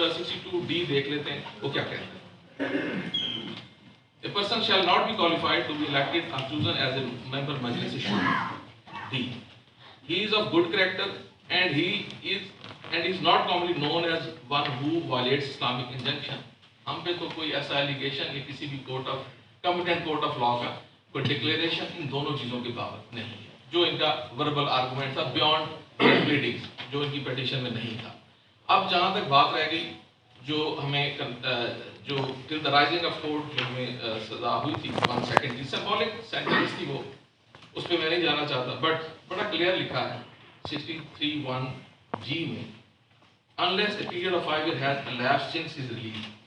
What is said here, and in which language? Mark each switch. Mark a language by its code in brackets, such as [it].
[ur] 62D دیکھ لیتے ہیں وہ کیا کہتے ہیں. [en] A person shall not be qualified to be elected or chosen as a member Majlis Shura. D. He is of good character and he is not commonly known as one who violates Islamic injunction. [ur] ہم پہ تو کوئی ایسا allegation یا کسی بھی court of competent court of law کا کوئی ڈکلیریشن ان دونوں چیزوں کے بابت نہیں ہے جو ان کا وربل آرگومنٹ تھا بیانڈ پلیڈنگز جو ان کی پیٹیشن میں نہیں تھا. اب جہاں تک بات رہ گئی جو ہمیں جو ٹل دا رائزنگ آف کورٹ جو ہمیں سزا ہوئی تھی 1 سیکنڈ کی سمبولک سینٹنس تھی وہ, اس پہ میں نہیں جانا چاہتا, بٹ بڑا کلیئر لکھا ہے 63(1)G میں [en] unless a period of 5 years has elapsed since his release.